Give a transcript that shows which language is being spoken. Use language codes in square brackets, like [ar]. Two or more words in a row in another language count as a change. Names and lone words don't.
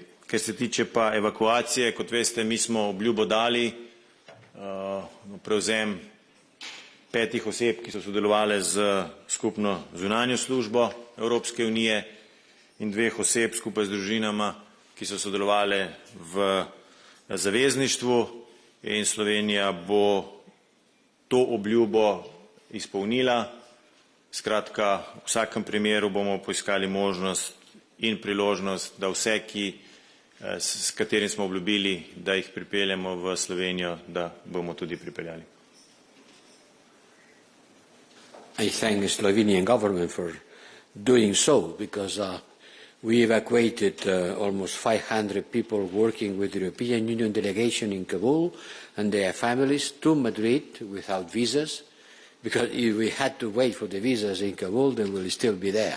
[sl] Ker se tiče pa evakuacije, kot veste, mi smo obljubo dali prevzem 5 oseb, ki so sodelovali z skupno zunanjo službo Evropske unije in 2 oseb skupaj z družinama, ki so sodelovali v zavezništvu, in Slovenija bo to obljubo izpolnila. Skratka, v vsakem primeru bomo poiskali možnost in priložnost, da vse, s katerim smo obljubili, da jih pripeljemo v Slovenijo, da bomo tudi pripeljali. [en] I thank the Slovenian government for doing so, because we evacuated almost 500 people working with the European Union delegation in Kabul and their families to Madrid without visas, because if we had to wait for the visas in Kabul, they will still be there.